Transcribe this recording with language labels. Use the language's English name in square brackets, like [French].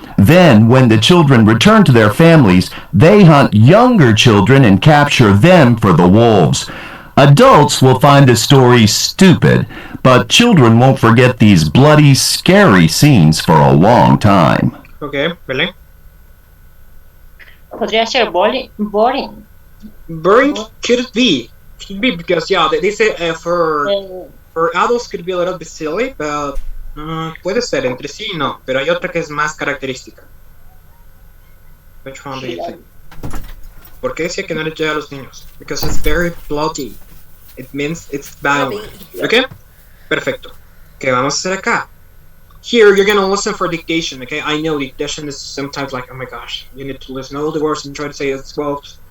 [English] Then, when the children return to their families, they hunt younger children and capture them for the wolves. Adults will find the story stupid, but children won't forget these bloody, scary scenes for a long time. Okay, Belén. [Spanish] Podría ser boring. [English] Boring could be because yeah, they say for adults could be a little bit silly, but [Spanish] puede ser entre sí no, pero hay otra que es más característica. [English] Which one do you think? [Spanish] ¿Por qué decía que no le llega a los niños? [English] Because it's very bloody. It means it's violent. Okay? Perfecto. [Spanish] ¿Qué vamos a hacer acá? [English] Here, you're gonna listen for dictation, okay? I know dictation is sometimes like, oh my gosh, you need to listen all the words and try to say it as well.